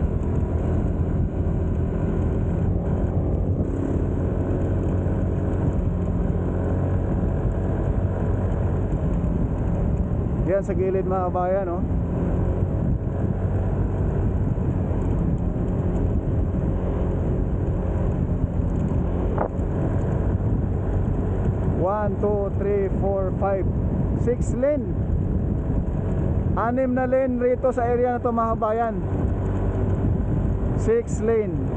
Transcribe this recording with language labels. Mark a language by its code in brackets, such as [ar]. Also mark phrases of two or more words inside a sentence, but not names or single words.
[tl] Yan sa gilid mga kabayan, no? [en] One, two, three, four, five, 6 lane. [tl] 6 na lane rito sa area na to mga kabayan. 6 lane.